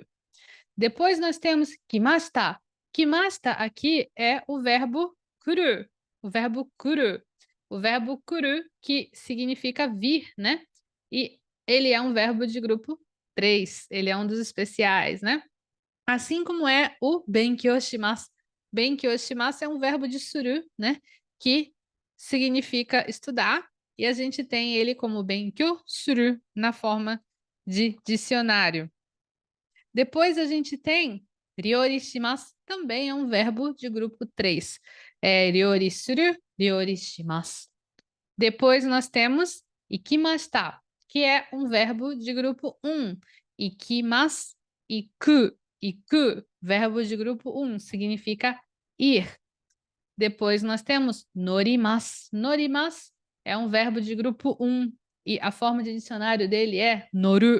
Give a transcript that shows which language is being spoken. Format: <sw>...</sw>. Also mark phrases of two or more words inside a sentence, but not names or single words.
<pt>Depois, nós temos kimashita. Kimashita aqui é o verbo kuru. O verbo kuru. O verbo kuru que significa vir, né? E ele é um verbo de grupo 3. Ele é um dos especiais, né? Assim como é o</pt> <ja>勉強します. 勉強します</ja> <pt>é um verbo de suru, né? Que significa estudar. E a gente tem ele como</pt> <ja>勉強する</ja> <pt>na forma de dicionário. Depois a gente tem</pt> <ja>料理します,</ja> <pt>também é um verbo de grupo 3.</pt> <ja>料理する、料理します.</ja> <pt>Depois nós temos ikimashita, que é um verbo de grupo 1.</pt> <ja>行きます、行く,</ja> <pt>verbo de grupo 1, significa ir. Depois nós temos norimasu. Norimasu é um verbo de grupo 1 e a forma de dicionário dele é noru.</pt>